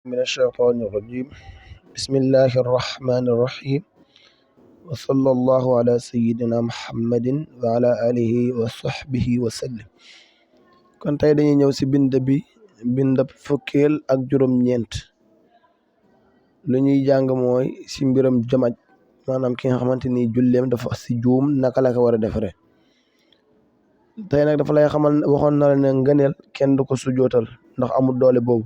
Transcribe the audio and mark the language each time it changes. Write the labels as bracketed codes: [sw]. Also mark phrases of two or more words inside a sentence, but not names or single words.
[ar] من الشيطان الرجيم. بسم الله الرحمن الرحيم، وصلى الله على سيدنا محمد وعلى آله وصحبه وسلم. [wo] kon tey dañuy ñëw ci bindab fukkeel ak juróom-ñeent. lu ñuy jàng mooy ci mbiram jamaj, maanaam ki nga xamante ni julleem dafa ci juum naka la ko war a defare. tey nag dafa lay xamal, waxoon na la ne ngëneel kenn du ko sujootal ndax amul doole boobu.